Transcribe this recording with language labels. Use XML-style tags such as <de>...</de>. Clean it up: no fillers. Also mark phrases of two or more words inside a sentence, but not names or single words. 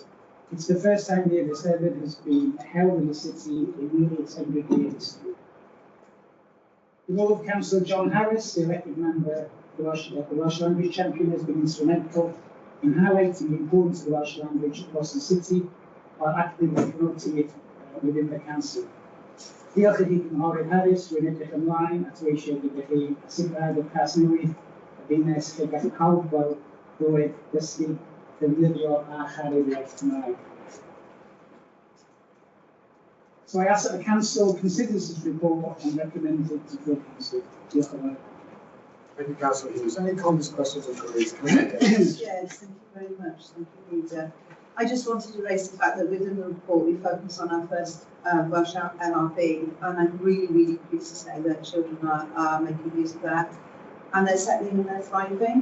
<en>It's the first time the Eisteddfod has been held in the city in nearly its 100-year history. The role of Councillor John Harris, the elected member of the Welsh Language Champion, has been instrumental in highlighting the importance of the Welsh language across the city while actively promoting it within the council.</en> <cy>Diolch i Ymddiheuriadau Harris, rwy'n edrych ymlaen at weithio gyda chi a sicrhau bod Casnewydd y ddinas lle gall pawb gweld bywyd, dysgu, defnyddio a charu'r iaith Cymraeg.</cy> <en>So I ask that the council considers this report and recommends it to full council.</en> <cy>Diolch yn fawr.</cy> <en>Thank you, Councillor Hughes. Any comments, questions, or queries? Yes, thank you very much. Thank you, Leader. I just wanted to raise the fact that within the report we focus on our first Welsh LRB, and I'm really pleased to say that children are making use of that, and they're settling and they're thriving.</en>